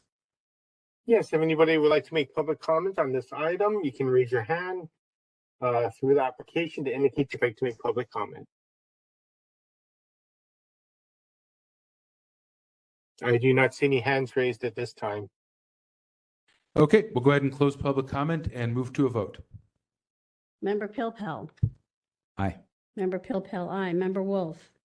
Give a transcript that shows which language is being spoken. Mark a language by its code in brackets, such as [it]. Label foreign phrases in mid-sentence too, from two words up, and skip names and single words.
[en] Yes, if anybody would like to make public comment on this item, you can raise your hand through the application to indicate you'd like to make public comment. I do not see any hands raised at this time. Okay, we'll go ahead and close public comment and move to a vote. Member Pilpel? Aye. Member Pilpel, aye. Member Wolf?